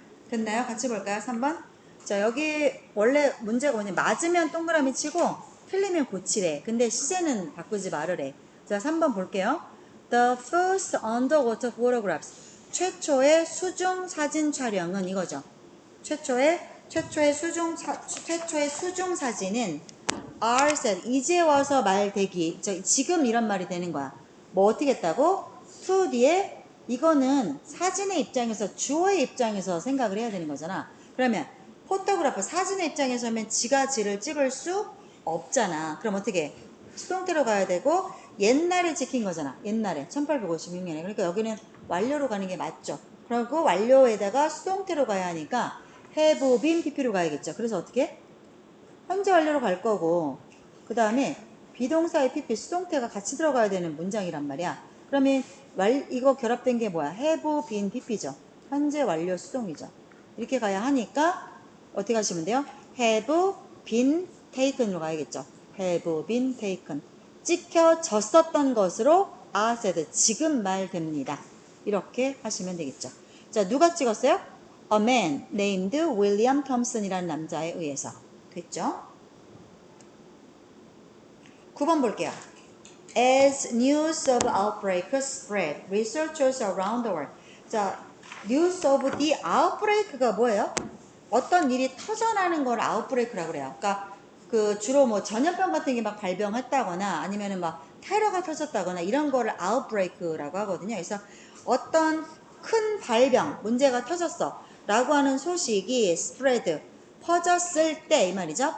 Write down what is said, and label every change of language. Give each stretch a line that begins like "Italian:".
Korean: 됐나요? 같이 볼까요? 3번. 자, 여기 원래 문제가 뭐냐. 맞으면 동그라미 치고 틀리면 고치래. 근데 시제는 바꾸지 말으래. 자, 3번 볼게요.
English: The first underwater photographs.
Korean: 최초의 수중 사진 촬영은 이거죠. 최초의 수중 사진은
English: are said.
Korean: 이제 와서 말되기. 지금 이런 말이 되는 거야. 뭐 어떻게 했다고? to 뒤에 이거는 사진의 입장에서 주어의 입장에서 생각을 해야 되는 거잖아. 그러면 포토그래퍼 사진의 입장에서면 지가 지를 찍을 수 없잖아. 그럼 어떻게? 수동태로 가야 되고 옛날에 찍힌 거잖아. 옛날에 1856년에. 그러니까 여기는 완료로 가는 게 맞죠. 그리고 완료에다가 수동태로 가야 하니까 have been pp로 가야겠죠. 그래서 어떻게? 현재 완료로 갈 거고 그 다음에 비동사의 pp 수동태가 같이 들어가야 되는 문장이란 말이야. 그러면 이거 결합된 게 뭐야? have been pp죠. 현재 완료 수동이죠. 이렇게 가야 하니까 어떻게 하시면 돼요?
English: have been taken으로 가야겠죠. have been taken.
Korean: 찍혀졌었던 것으로
English: are said.
Korean: 지금 말됩니다. 이렇게 하시면 되겠죠. 자, 누가 찍었어요?
English: A man named William Thompson이라는 남자에 의해서.
Korean: 됐죠? 9번 볼게요.
English: As news of outbreak spread, researchers around the world.
Korean: 자,
English: news of the outbreak
Korean: 가 뭐예요? 어떤 일이 터져나는 걸 outbreak라고 그래요. 그러니까 그 주로 뭐 전염병 같은 게 막 발병했다거나 아니면은 막 테러가 터졌다거나 이런 거를 outbreak라고 하거든요. 그래서 어떤 큰 발병, 문제가 터졌어 라고 하는 소식이 spread, 퍼졌을 때 이 말이죠.